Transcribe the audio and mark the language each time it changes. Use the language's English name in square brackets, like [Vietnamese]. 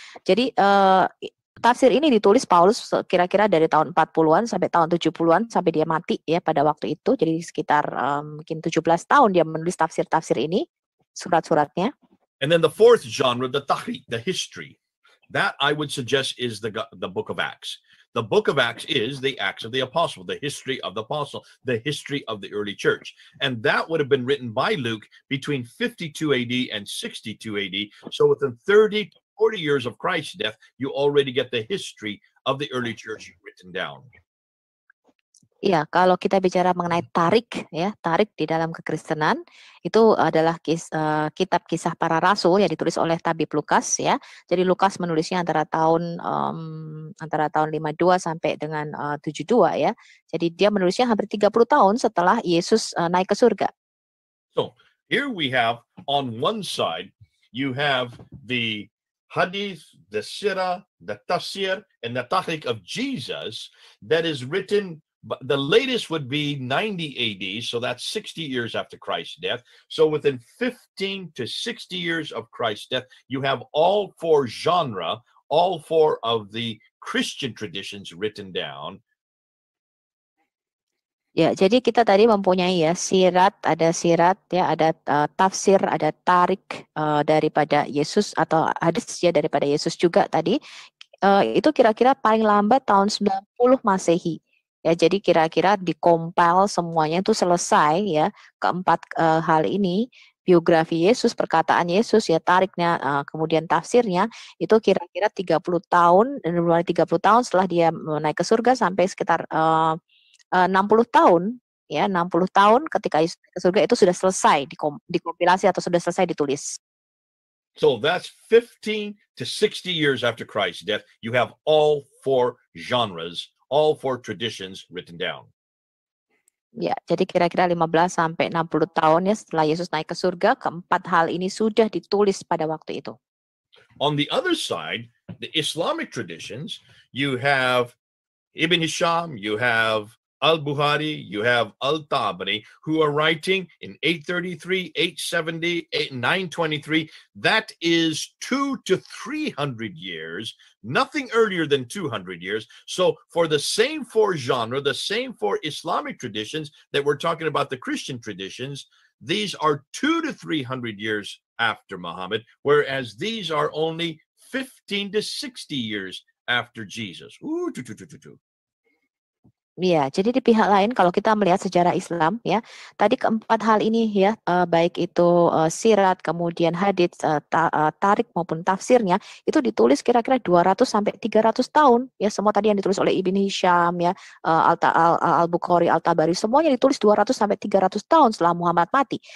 [Indonesian] Jadi tafsir ini ditulis Paulus kira-kira dari tahun 40-an sampai tahun 70-an sampai dia mati ya pada waktu itu. Jadi sekitar mungkin 17 tahun dia menulis tafsir-tafsir ini, surat-suratnya. [English] And then the fourth genre, the tahrik, the history. That I would suggest is the book of Acts. The book of Acts is the Acts of the Apostle, the history of the Apostle, the history of the early church. And that would have been written by Luke between 52 AD and 62 AD. So within 30 to 40 years of Christ's death, you already get the history of the early church written down. [Indonesian] Iya, kalau kita bicara mengenai tarik ya, tarik di dalam kekristenan itu adalah kitab kisah para rasul yang ditulis oleh tabib Lukas ya. Jadi Lukas menulisnya antara tahun 52 sampai dengan 72 ya. Jadi dia menulisnya hampir 30 tahun setelah Yesus naik ke surga. [English] So, here we have on one side you have the hadith, the sirah, the tafsir and the tahrik of Jesus that is written. The latest would be 90 AD, so that's 60 years after Christ's death. So within 15 to 60 years of Christ's death, you have all four genre, all four of the Christian traditions written down. [Indonesian] Ya, jadi kita tadi mempunyai ya sirat ya, ada tafsir, ada tarik daripada Yesus atau hadis ya daripada Yesus juga tadi. Itu kira-kira paling lambat tahun 90 Masehi. Ya, jadi kira-kira dikompil semuanya itu selesai ya keempat hal ini, biografi Yesus, perkataan Yesus ya tariknya, kemudian tafsirnya itu kira-kira 30 tahun dan mulai 30 tahun setelah dia naik ke surga sampai sekitar 60 tahun ya 60 tahun ketika Yesus naik ke surga itu sudah selesai dikompilasi atau sudah selesai ditulis. [English] So that's 15 to 60 years after Christ's death, you have all four genres, all four traditions written down. [Indonesian] Ya, jadi kira-kira 15 sampai 60 tahun ya setelah Yesus naik ke surga, keempat hal ini sudah ditulis pada waktu itu. [English] On the other side, the Islamic traditions, you have Ibn Hisham, you have Al-Bukhari, you have Al-Tabari, who are writing in 833, 870, 923. That is 200 to 300 years, nothing earlier than 200 years. So for the same four genre, the same four Islamic traditions that we're talking about, the Christian traditions, these are 200 to 300 years after Muhammad, whereas these are only 15 to 60 years after Jesus. Ooh, [Indonesian] Iya, jadi di pihak lain kalau kita melihat sejarah Islam ya, tadi keempat hal ini ya, baik itu sirat, kemudian hadits, tarik maupun tafsirnya itu ditulis kira-kira 200 sampai 300 tahun ya, semua tadi yang ditulis oleh Ibn Hisham ya, Al-Bukhari, Al-Tabari, semuanya ditulis 200 sampai 300 tahun setelah Muhammad mati.